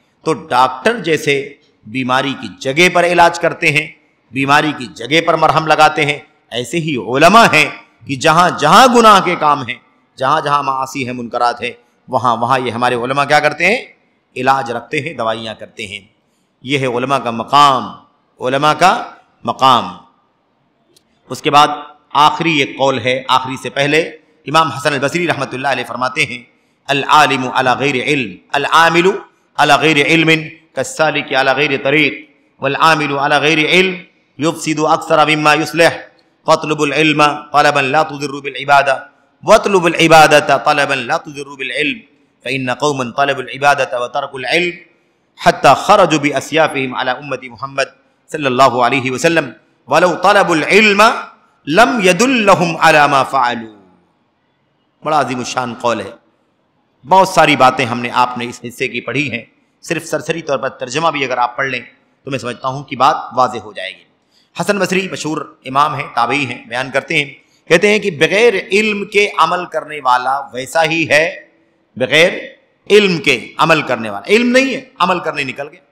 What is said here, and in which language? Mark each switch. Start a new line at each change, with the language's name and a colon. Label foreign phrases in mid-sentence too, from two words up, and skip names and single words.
Urdu: تو ڈاکٹر جیسے بیماری کی جگہ پر علاج کرتے ہیں، بیماری کی جگہ پر مرہم لگاتے ہیں، ایسے ہی علماء ہیں کہ جہاں جہاں گناہ کے کام ہیں، جہاں جہاں معاصی ہیں، منکرات ہیں، وہاں یہ ہمارے علماء کیا کرتے ہیں؟ علاج رکھتے ہیں، دوائیاں کرتے ہیں. یہ ہے علماء کا مقام، علماء کا مقام. اس کے بعد آخری ایک قول ہے، آخری سے پہلے امام حسن البصری رحمۃ اللہ علیہ فرماتے ہیں
Arabic: العالم علی غیر علم العامل علی غیر علم کالسالک علی غیر طریق والعامل علی غیر علم یفسد اکثر مما یصلح فاطلب العلم طلبا لا تضر بالعبادہ واطلب العبادة طلبا لا تضر بالعلم فإن قوما طلبوا العبادة وتركوا العلم حتى خرجوا بأسيافهم على أمة محمد صلى الله عليه وسلم ولو طلبوا العلم لم يدلهم على ما فعلوا.
Urdu: بڑا عظیم الشان قول ہے. بہت ساری باتیں ہم نے آپ نے اس حصے کی پڑھی ہیں، صرف سرسری طور پر ترجمہ بھی اگر آپ پڑھ لیں تو میں سمجھتا ہوں کہ بات واضح ہو جائے گی. حسن بصری مشہور امام ہیں، تابعی ہیں، بیان کرتے ہیں، کہتے ہیں کہ بغیر علم کے عمل کرنے والا ویسا ہی ہے، بغیر علم کے عمل کرنے والا، علم نہیں ہے عمل کرنے نکل گئے.